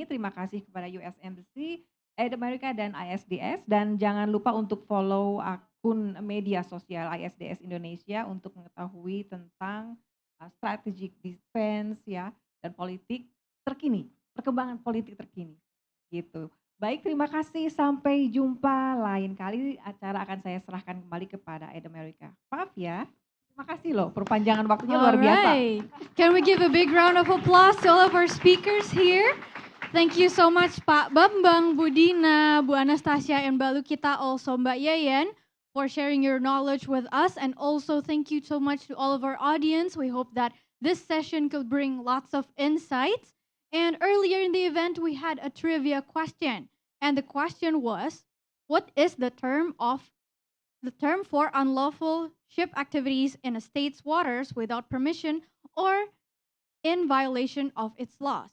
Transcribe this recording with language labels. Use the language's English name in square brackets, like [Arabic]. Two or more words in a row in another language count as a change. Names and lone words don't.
[Indonesian] Terima kasih kepada US Embassy, Aid America dan ISDS dan jangan lupa untuk follow akun media sosial ISDS Indonesia untuk mengetahui tentang [English] strategic defense [Indonesian] ya dan politik terkini, perkembangan politik terkini. Gitu. Baik, terima kasih. Sampai jumpa lain kali. Acara akan saya serahkan kembali kepada Aid America. Maaf ya. Terima kasih loh. Perpanjangan waktunya luar biasa. [English] Can we give a big round of applause to all of our speakers here? Thank you so much Pak Bambang, Bu Dina, Bu Anastasia, and Mbak Lukita, also Mbak Yeyen, for sharing your knowledge with us. And also thank you so much to all of our audience. We hope that this session could bring lots of insights. And earlier in the event, we had a trivia question. And the question was, what is the term for unlawful ship activities in a state's waters without permission or in violation of its laws?